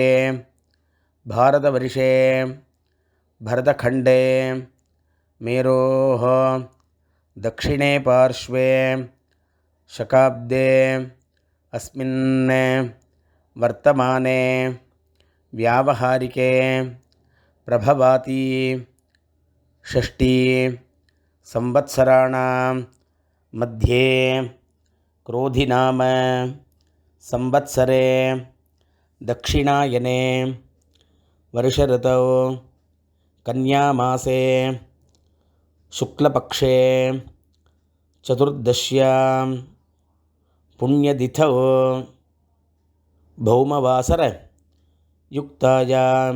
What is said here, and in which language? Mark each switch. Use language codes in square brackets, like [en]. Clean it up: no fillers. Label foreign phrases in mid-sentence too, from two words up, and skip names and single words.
[sa] भारतवर्षे भरतखण्डे मेरोः दक्षिणे पार्श्वे शकाब्दे अस्मिन् वर्तमाने व्यावहारिके प्रभवादि षष्टि संवत्सराणां मध्ये क्रोधिनाम संवत्सरे दक्षिणायने वर्षऋतौ कन्यामासे शुक्लपक्षे चतुर्दश्यां पुण्यतिथौ भौमवासर युक्तायां